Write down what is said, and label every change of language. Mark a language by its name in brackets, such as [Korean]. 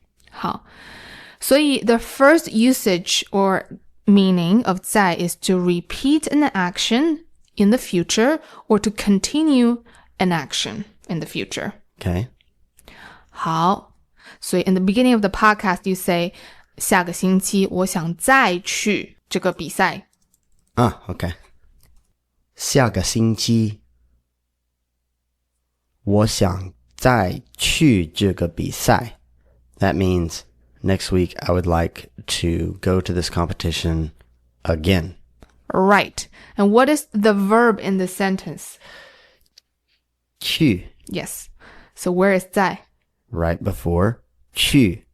[Chinese] 好，所以 [English] the first usage or meaning of 在 is to repeat an action in the future or to continue an action in the future. Okay. [Chinese] 好，所以 [English] in the beginning of the podcast you say [Chinese] 下个星期我想再去这个比赛。 [English] Okay. [Chinese] 下个星期我想再去这个比赛. [English] That means next week I would like to go to this competition again. Right. And what is the verb in the sentence? [Chinese] 去. [English] Yes. So where is 在? Right before 去.